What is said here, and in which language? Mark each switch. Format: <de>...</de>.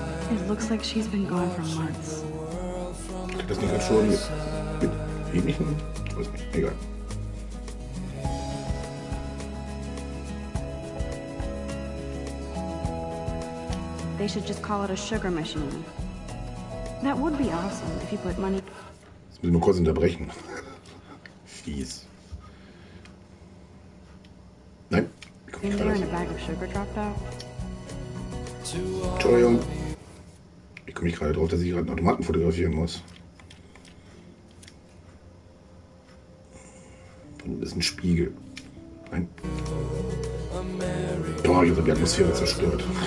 <en>It looks like she's been gone for months.</en> <de>Das nicht ganz schon mit ähnlichen? Ich weiß nicht, egal.</de> <en>They should just call it a sugar machine. That would be awesome if you put money.</en> <de>Jetzt müssen wir kurz unterbrechen. Fies. Nein.</de> <en>In there and a bag of sugar dropped out.</en> <de>Entschuldigung. Ich komme nicht gerade drauf, dass ich gerade einen Automaten fotografieren muss. Und das ist ein Spiegel. Nein. Oh, ich habe die Atmosphäre zerstört.</de>